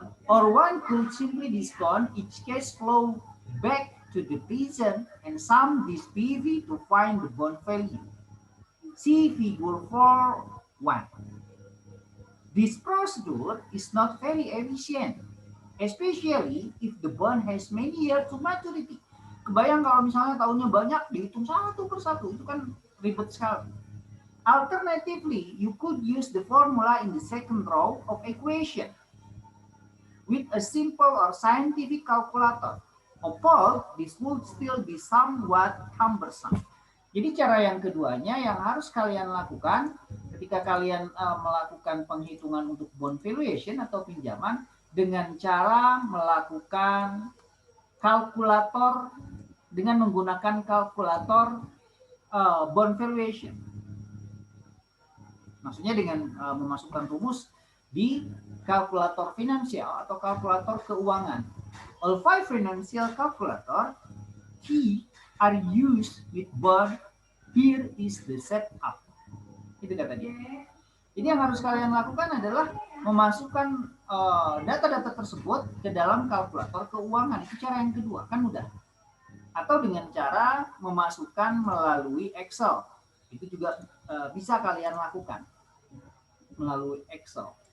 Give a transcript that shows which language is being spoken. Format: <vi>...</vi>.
<en>Or one could simply discount each cash flow back to the present and sum this PV to find the bond value. See figure 4.1. This procedure is not very efficient, especially if the bond has many years to maturity.</en> <id>Kebayang kalau misalnya tahunnya banyak, dihitung satu persatu, itu kan ribet sekali.</id> <en>Alternatively, you could use the formula in the second row of equation with a simple or scientific calculator. Although this would still be somewhat cumbersome.</en> <id>Jadi cara yang keduanya yang harus kalian lakukan ketika kalian melakukan penghitungan untuk bond valuation atau pinjaman dengan cara melakukan kalkulator dengan menggunakan kalkulator bond valuation. Maksudnya dengan memasukkan rumus di kalkulator finansial atau kalkulator keuangan.</id> <en>All 5 financial calculator key are used with bond. Here is the setup.</en> <id>Itu kata dia. Jadi yang harus kalian lakukan adalah memasukkan data-data tersebut ke dalam kalkulator keuangan. Itu cara yang kedua, kan mudah. Atau dengan cara memasukkan melalui Excel. Itu juga bisa kalian lakukan melalui Excel.</id>